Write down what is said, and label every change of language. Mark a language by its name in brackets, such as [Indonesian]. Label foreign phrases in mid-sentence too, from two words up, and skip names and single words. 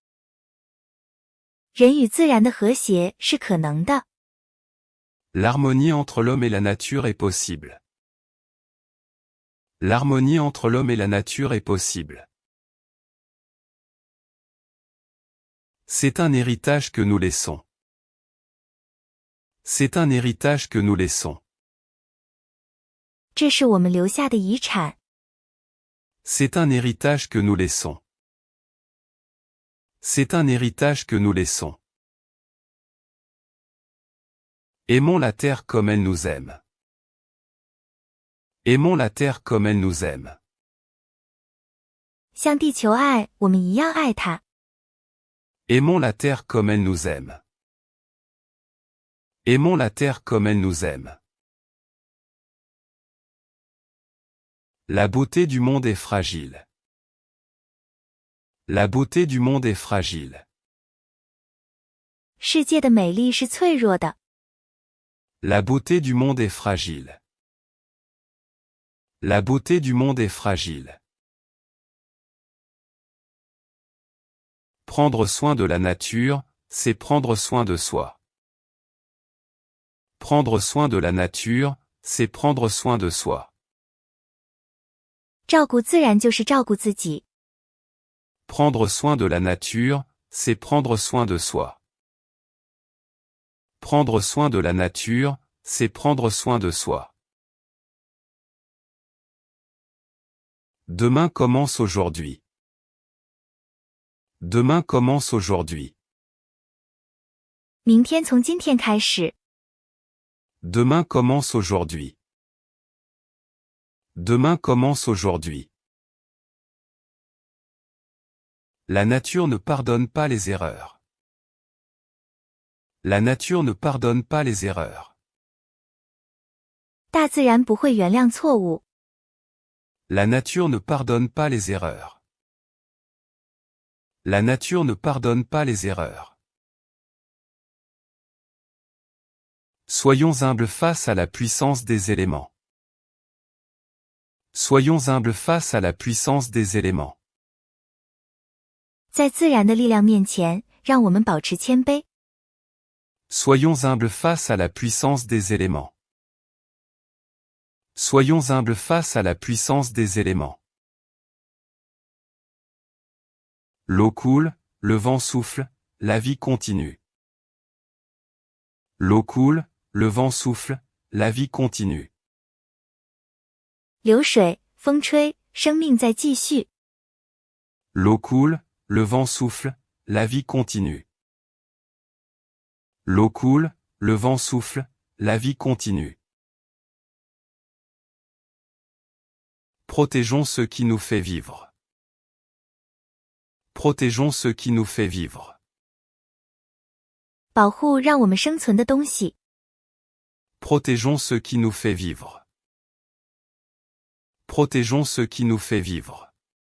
[Chinese] 人与自然的和谐是可能的。 [French] L'harmonie entre l'homme et la nature est possible. L'harmonie entre l'homme et la nature est possible. C'est un héritage que nous laissons. C'est un héritage que nous laissons. [Chinese] 这是我们留下的遗产。 [French] C'est un héritage que nous laissons. C'est un héritage que nous laissons. Aimons la terre comme elle nous aime. Aimons la terre comme elle nous aime. [Chinese] 像地球爱我们一样爱它。 [French] Aimons la terre comme elle nous aime. Aimons la terre comme elle nous aime. La beauté du monde est fragile. La beauté du monde est fragile. [Chinese] 世界的美丽是脆弱的。 [French] La beauté du monde est fragile. La beauté du monde est fragile. Prendre soin de la nature, c'est prendre soin de soi. Prendre soin de la nature, c'est prendre soin de soi. [Chinese] 照顾自然就是照顾自己。 [French] Prendre soin de la nature, c'est prendre soin de soi. Prendre soin de la nature, c'est prendre soin de soi. Demain commence aujourd'hui. Demain commence aujourd'hui. [Chinese] 明天从今天开始。 [French] Demain commence aujourd'hui. Demain commence aujourd'hui. La nature ne pardonne pas les erreurs. La nature ne pardonne pas les erreurs. [Chinese] 大自然不会原谅错误。 [French] La nature ne pardonne pas les erreurs. La nature ne pardonne pas les erreurs. Soyons humbles face à la puissance des éléments. Soyons humbles face à la puissance des éléments. [Chinese] 在自然的力量面前，让我们保持谦卑。 [French] Soyons humbles face à la puissance des éléments. Soyons humbles face à la puissance des éléments. L'eau coule, le vent souffle, la vie continue. L'eau coule, le vent souffle, la vie continue. [Chinese] 流水，风吹，生命在继续。 [French] L'eau coule, le vent souffle, la vie continue. L'eau coule, le vent souffle, la vie continue. Protégeons ce qui nous fait vivre. Protégeons ce qui nous fait vivre. [Chinese] 保护让我们生存的东西。 [French] Protégeons ce qui nous fait vivre. Protégeons ce qui nous fait vivre.